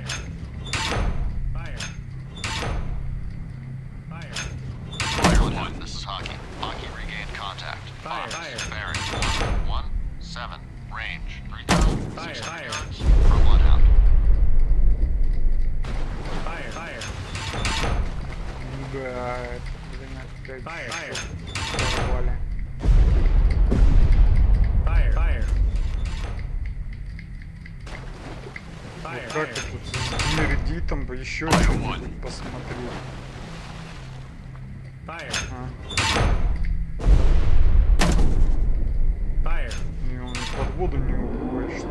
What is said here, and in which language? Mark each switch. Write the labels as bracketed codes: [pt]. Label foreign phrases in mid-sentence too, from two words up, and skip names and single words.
[en] Fire. Fire. Bloodhound, this is Hockey. Hockey regained contact. Fire. Fox, Fire. bearing 117. Range 3,600 Fire. yards from Bloodhound. Fire. Fire. [ru] Да, это, блин, опять [en] Fire. Fire. [ru] порвали. [en] Fire. Fire. [ru] Вот [en] Fire. [ru] как [en] Fire. [ru] это тут смердит, там бы еще что-нибудь посмотреть. [en] Fire. [ru] А, [en] Fire. [ru] и он под воду не уходит, что ли?